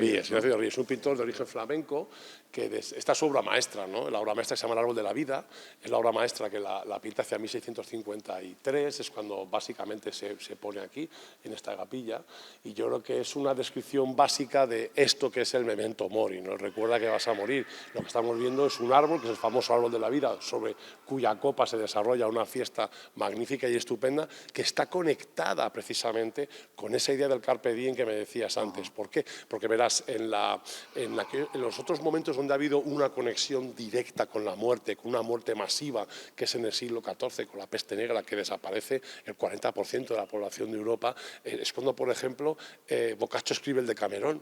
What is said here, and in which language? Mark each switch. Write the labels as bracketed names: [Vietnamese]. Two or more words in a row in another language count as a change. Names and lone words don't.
[Spanish] Ignacio de Ries, un pintor de origen flamenco, que esta es su obra maestra, ¿no? La obra maestra se llama El árbol de la vida, es la obra maestra que la pinta hacia 1653, es cuando básicamente se pone aquí, en esta capilla, y yo creo que es una descripción básica de esto que es el [Latin] memento mori, [Spanish] ¿no? Recuerda que vas a morir. Lo que estamos viendo es un árbol, que es el famoso árbol de la vida, sobre cuya copa se desarrolla una fiesta magnífica y estupenda, que está conectada precisamente con esa idea del [Latin] carpe diem [Spanish] que me decías antes. ¿Por qué? Porque verás, en los otros momentos donde ha habido una conexión directa con la muerte, con una muerte masiva, que es en el siglo XIV, con la peste negra, que desaparece el 40% de la población de Europa, es cuando, por ejemplo, Boccaccio escribe el Decamerón.